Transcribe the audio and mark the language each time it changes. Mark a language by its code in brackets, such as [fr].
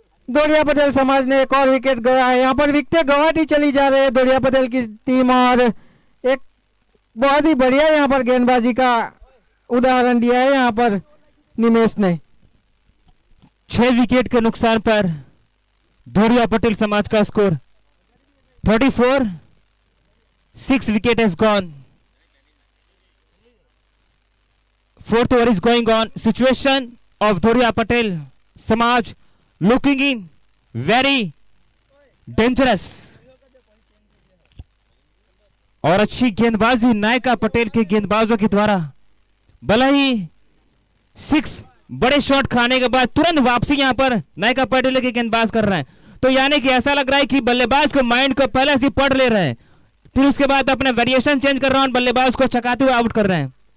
[hi] दौड़िया पटेल समाज ने एक और विकेट गया है। यहाँ पर विकेट गवाती चली जा रही है दौड़िया पटेल की टीम और एक बहुत ही बढ़िया यहाँ पर गेंदबाजी का उदाहरण दिया है यहाँ पर निमेश ने। 6 विकेट के नुकसान पर दौड़िया पटेल समाज का score 34। [en] 6 wicket has gone. 4th over is going on. Situation of Dhoria Patel Samaj looking in very dangerous. [hi] और अच्छी गेंदबाजी नायका पटेल के गेंदबाजों के द्वारा। भले ही 6 बड़े शॉट खाने के बाद तुरंत वापसी यहां पर नायका पटेल के गेंदबाज कर रहे हैं, तो यानी कि ऐसा लग रहा है कि बल्लेबाज को माइंड को पहले से पढ़ ले रहे हैं, फिर उसके बाद अपने वेरिएशन चेंज कर रहे हैं और बल्लेबाज को छकाते हुए आउट कर रहे हैं।